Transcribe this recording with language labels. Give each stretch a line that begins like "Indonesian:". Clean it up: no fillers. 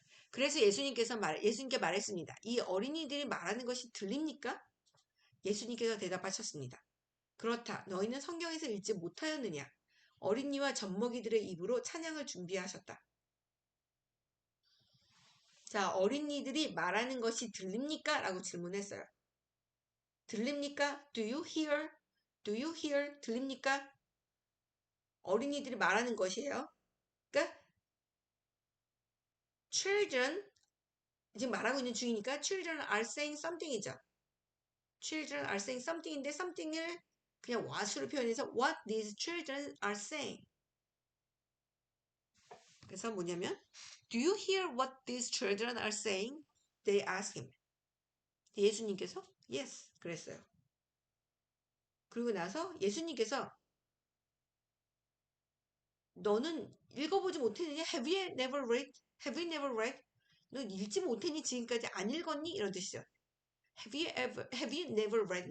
Korean: 그래서 예수님께 말했습니다. 이 어린이들이 말하는 것이 들립니까? 예수님께서 대답하셨습니다. 그렇다. 너희는 성경에서 읽지 못하였느냐? 어린이와 젖먹이들의 입으로 찬양을 준비하셨다. 자, 어린이들이 말하는 것이 들립니까? 라고 질문했어요. 들립니까?
English: Do you hear? Do you hear?
Korean: 들립니까? 어린이들이 말하는 것이에요. 그러니까 children 지금 말하고 있는 중이니까
English: children are saying something
Korean: 이죠.
English: children are saying something인데 something을
Korean: 그냥
English: what으로 표현해서 what these children are saying.
Korean: 그래서 뭐냐면
English: Do you hear what these children are saying? They asked him.
Korean: 예수님께서
English: Yes
Korean: 그랬어요. 그리고 나서 예수님께서 너는 읽어보지 못했느냐?
English: Have you never read? Have you never read?
Korean: 너 읽지 못했니? 지금까지 안 읽었니? 이런 뜻이죠.
English: Have you never read?